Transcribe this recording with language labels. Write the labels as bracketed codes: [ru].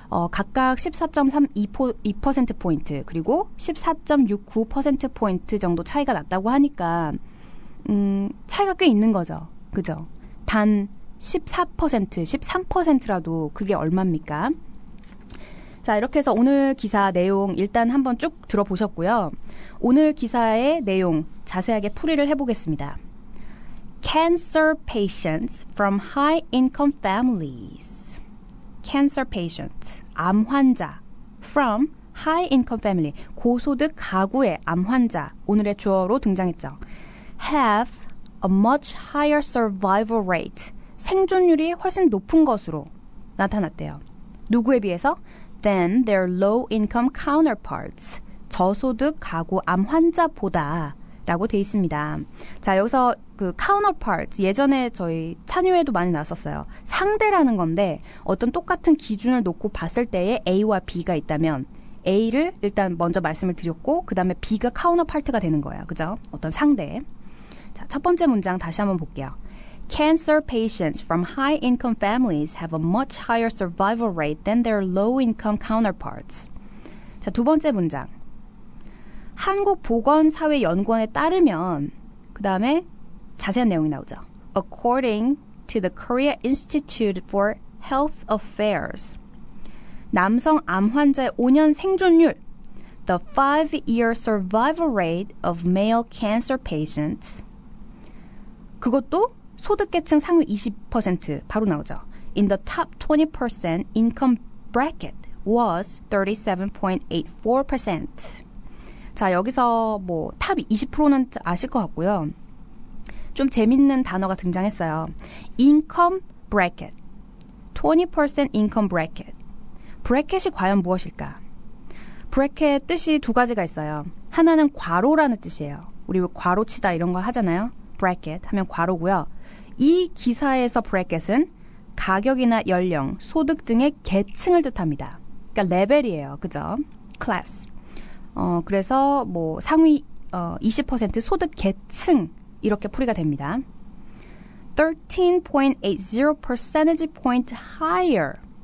[ko] 각각 14.32%포인트 그리고 14.69%포인트 정도 차이가 났다고 하니까 차이가 꽤 있는 거죠. 그죠? 단 14%, 13%라도 그게 얼마입니까? 자, 이렇게 해서 오늘 기사 내용 일단 한번 쭉 들어보셨고요. 오늘 기사의 내용 자세하게 풀이를 해보겠습니다. [en] Cancer patients from high-income families. Cancer patients, [ko] 암 환자. [en] From high-income family, [ko] 고소득 가구의 암 환자. 오늘의 주어로 등장했죠. [en] Have a much higher survival rate. [ko] 생존율이 훨씬 높은 것으로 나타났대요. 누구에 비해서? [en] Than their low-income counterparts. [ko] 저소득 가구 암 환자보다 라고 돼 있습니다. 자, 여기서 그 counterparts 예전에 저희 찬유에도 많이 나왔었어요. 상대라는 건데 어떤 똑같은 기준을 놓고 봤을 때에 A와 B가 있다면 A를 일단 먼저 말씀을 드렸고 그 다음에 B가 counterpart가 되는 거예요. 그죠? 어떤 상대. 자, 첫 번째 문장 다시 한번 볼게요. [en] Cancer patients from high-income families have a much higher survival rate than their low-income counterparts. [ko] 자, 두 번째 문장. 한국보건사회연구원에 따르면 그 다음에 자세한 내용이 나오죠. [en] According to the Korea Institute for Health Affairs. [ko] 남성 암 환자의 5년 생존율. [en] The 5-year survival rate of male cancer patients [ko] 그것도 소득계층 상위 20% 바로 나오죠. [en] In the top 20% income bracket was 37.84%. [ko] 자, 여기서 뭐 탑 20%는 아실 것 같고요. 좀 재밌는 단어가 등장했어요. [en] income bracket. 20% income bracket. [ko] 브래켓이 과연 무엇일까? 브래켓 뜻이 두 가지가 있어요. 하나는 괄호라는 뜻이에요. 우리 괄호치다 이런 거 하잖아요. 브래켓 하면 괄호고요. 이 기사에서 브래켓은 가격이나 연령, 소득 등의 계층을 뜻합니다. 그러니까 레벨이에요. 그죠? 클래스. 그래서 뭐 상위 20% 소득 계층 이렇게 풀이가 됩니다. [en] 13.80 percentage point higher.